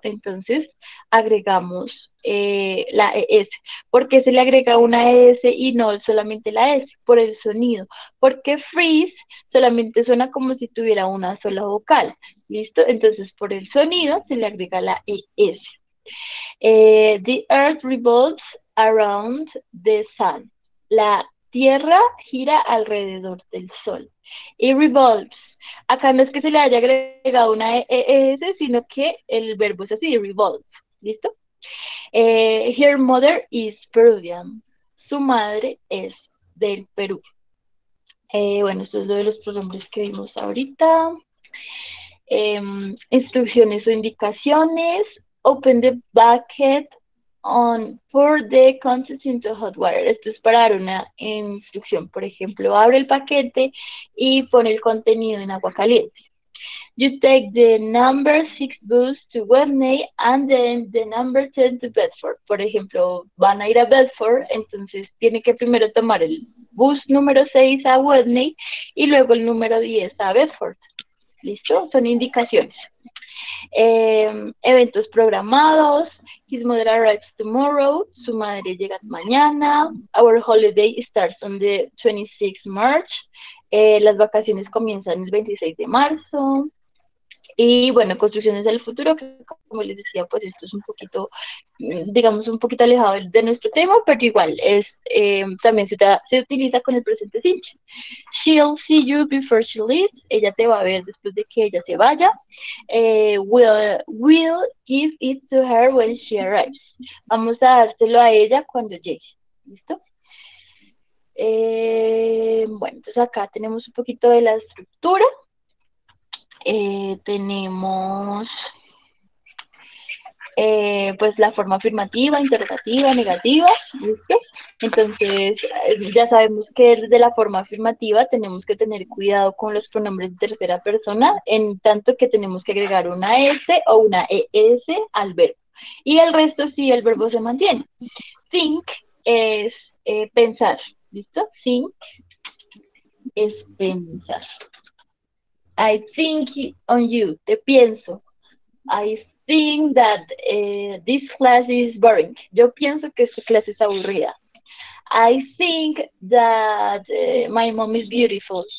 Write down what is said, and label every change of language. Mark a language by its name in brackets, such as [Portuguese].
[Spanish] Entonces agregamos la S. ¿Por qué se le agrega una S y no solamente la S? Por el sonido. Porque freeze solamente suena como si tuviera una sola vocal. ¿Listo? Entonces por el sonido se le agrega la ES. [English] The earth revolves around the sun. [Spanish] La tierra gira alrededor del sol. Y revolves. Acá no es que se le haya agregado una ES, sino que el verbo es así, revolve. ¿Listo? [English] Her mother is Peruvian. [Spanish] Su madre es del Perú. Bueno, esto es lo de los pronombres que vimos ahorita. Instrucciones o indicaciones. [English] Open the bucket pour the contents into hot water. [Spanish] Esto es para dar una instrucción. Por ejemplo, abre el paquete y pone el contenido en agua caliente. [English] You take the number 6 bus to Webney and then the number 10 to Bedford. [Spanish] Por ejemplo, van a ir a Bedford, entonces tiene que primero tomar el bus número 6 a Webney y luego el número 10 a Bedford. ¿Listo? Son indicaciones. Eventos programados. [English] His mother arrives tomorrow. [Spanish] Su madre llega mañana. [English] Our holiday starts on the 26th March. [Spanish] Las vacaciones comienzan el 26 de marzo. Y bueno, construcciones del futuro, que como les decía, pues esto es un poquito, digamos, un poquito alejado de nuestro tema, pero igual es también se utiliza con el presente simple. [English] She'll see you before she leaves. [Spanish] Ella te va a ver después de que ella se vaya. [English] We'll give it to her when she arrives. [Spanish] Vamos a dárselo a ella cuando llegue. ¿Listo? Bueno, entonces acá tenemos un poquito de la estructura. Tenemos pues la forma afirmativa, interrogativa, negativa, ¿listo? Entonces, ya sabemos que desde la forma afirmativa tenemos que tener cuidado con los pronombres de tercera persona, en tanto que tenemos que agregar una S o una ES al verbo. Y el resto sí, el verbo se mantiene. Think es pensar, ¿listo? Think es pensar. [English] I think on you, [Spanish] te pienso. [English] I think that this class is boring. [Spanish] Yo pienso que esta clase es aburrida. [English] I think that my mom is beautiful.